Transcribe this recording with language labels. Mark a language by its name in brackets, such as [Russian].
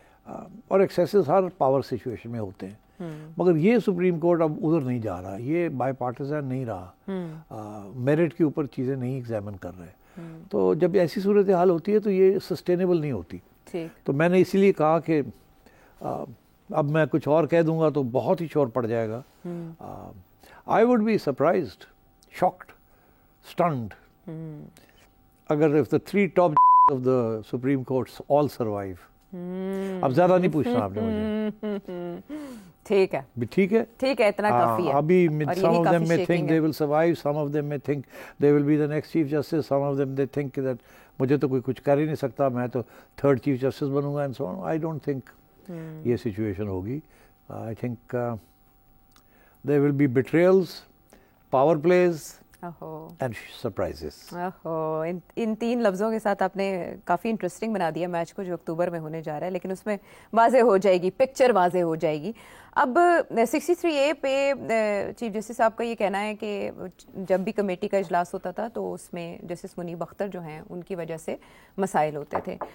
[Urdu] اور ایکسیسز ہر power situation میں ہوتے ہیں. مگر یہ سپریم کورٹ اب ادھر نہیں جا رہا، یہ بائی پارٹیزن نہیں رہا، میرٹ کے اوپر چیزیں نہیں ایگزامن کر رہے. تو جب ایسی صورتحال ہوتی ہے تو یہ سسٹینیبل نہیں ہوتی. تو میں نے اسی لیے کہا کہ اب میں کچھ اور کہہ دوں گا تو بہت ہی شور پڑ جائے گا. [English] I would be surprised, shocked, stunned اگر if the 3 top of the Supreme Courts all survive. [Urdu] اب زیادہ نہیں پوچھنا آپ نے مجھے. ٹھیک ہے، ٹھیک ہے، ٹھیک ہے، اتنا کافی ہے. ابھی [English] some of them may think they will survive, some of them may think they will be the next chief justice, some of them they think that [Urdu] مجھے تو کوئی کچھ کر ہی نہیں سکتا، میں تو 3rd chief justice Bannu God [English] and so on. I don't think [Urdu] یہ سچویشن ہوگی. [English] I think there will be betrayals, power plays and surprises. [Urdu] ان 3 لفظوں کے ساتھ آپ نے کافی انٹرسٹنگ بنا دیا میچ کو جو اکتوبر میں ہونے جا رہا ہے، لیکن اس میں واضح ہو جائے گی، پکچر واضح ہو جائے گی. اب 63A پہ چیف جسٹس صاحب کا یہ کہنا ہے کہ جب بھی کمیٹی کا اجلاس ہوتا تھا تو اس میں جسٹس منیب اختر جو ہیں ان کی وجہ سے مسائل ہوتے تھے.